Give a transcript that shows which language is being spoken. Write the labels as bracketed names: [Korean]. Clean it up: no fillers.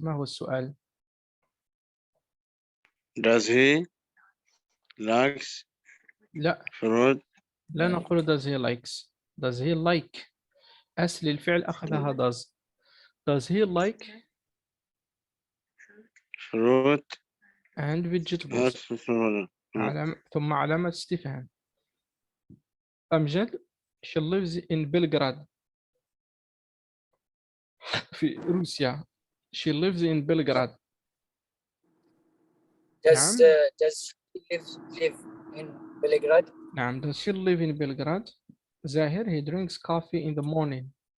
[Arabic] ما هو السؤال؟ [English] Does he likes [Arabic] لا [English] fruit? [Arabic] لا نقول [English] does he likes. Does he like [Arabic] أصل الفعل أخذها [English] does. Does he like Fruit and vegetables؟ [Arabic] ثم علامة استفهام. [English] أمجد she lives in Belgrade [Arabic] في روسيا. [English] She lives in Belgrade. Does [Arabic] نعم. [English] does she live in Belgrade? [Arabic] نعم. [English] Does she live in Belgrade؟ زاهر he drinks coffee in the morning.